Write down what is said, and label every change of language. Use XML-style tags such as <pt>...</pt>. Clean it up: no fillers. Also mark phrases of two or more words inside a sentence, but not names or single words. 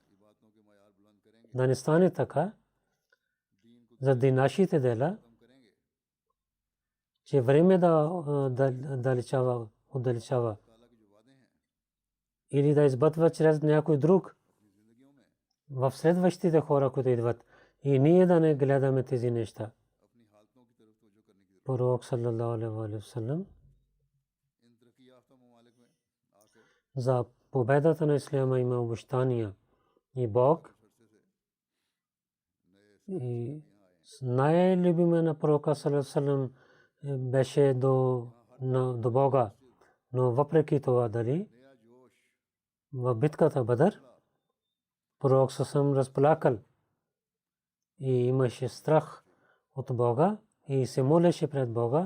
<bg>Да не стане така, заради нашите дела, че време да отдалечава или да избъдва чрез някой друг в следващите хора, които идват. И ние да не гледаме тези неща. Пророк</bg> <ar>صلى الله عليه وسلم</ar> <bg>за победата на исляма има обещания. И Бог и най-любимия на пророка</bg> <ar>صلى الله عليه وسلم</ar> <bg>беше до Бога. Но въпреки това дали в битката Бадър пророк съм разплакал и имаше страх от Бога и се молеше пред Бога.</bg>